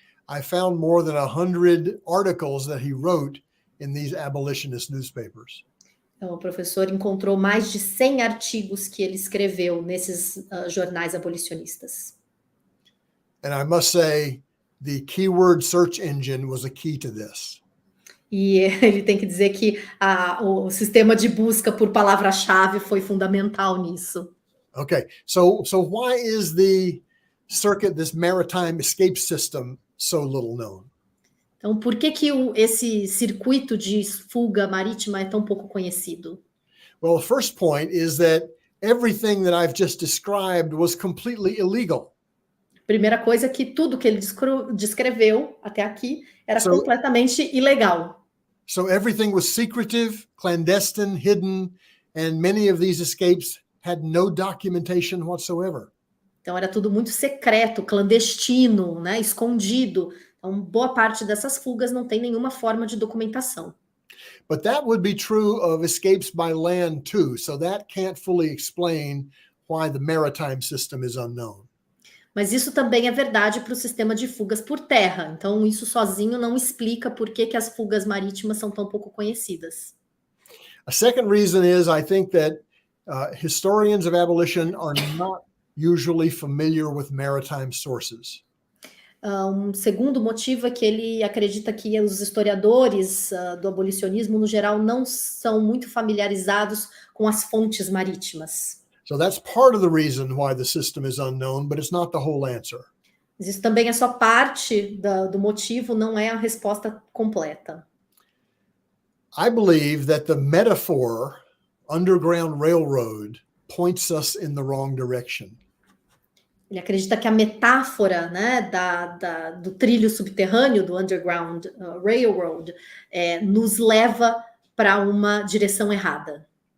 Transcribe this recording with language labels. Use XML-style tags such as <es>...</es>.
<en>I found more than 100 articles that he wrote in these abolitionist newspapers.</en> <pt>Então, o professor encontrou mais de 100 artigos que ele escreveu nesses jornais abolicionistas.</pt> <en>And I must say, the keyword search engine was a key to this.</en> <pt>E ele tem que dizer que o sistema de busca por palavra-chave foi fundamental nisso.</pt> <en>Okay, so why is the circuit, this maritime escape system, so little known?</en> <pt>Então, por que esse circuito de fuga marítima é tão pouco conhecido?</pt> <en>Well, the first point is that everything that I've just described was completely illegal.</en> <pt>Primeira coisa é que tudo que ele descreveu até aqui era completamente ilegal.</pt> <en>So everything was secretive, clandestine, hidden, and many of these escapes had no documentation whatsoever.</en> <pt>Então era tudo muito secreto, clandestino, né, escondido. Então boa parte dessas fugas não tem nenhuma forma de documentação.</pt> <en>But that would be true of escapes by land too, so that can't fully explain why the maritime system is unknown.</en> <pt>Mas isso também é verdade para o sistema de fugas por terra. Então, isso sozinho não explica por que as fugas marítimas são tão pouco conhecidas.</pt> <en>A second reason is I think that historians of abolition are not usually familiar with maritime sources.</en> <pt>Segundo motivo é que ele acredita que os historiadores do abolicionismo, no geral, não são muito familiarizados com as fontes marítimas.</pt> <en>So that's part of the reason why the system is unknown, but it's not the whole answer.</en> <pt>Mas isso também é só parte do motivo, não é a resposta completa.</pt> <en>I believe that the metaphor Underground Railroad points us in the wrong direction.</en> <pt>Ele acredita que a metáfora, né, do trilho subterrâneo, do Underground Railroad, nos leva para uma direção errada.</pt>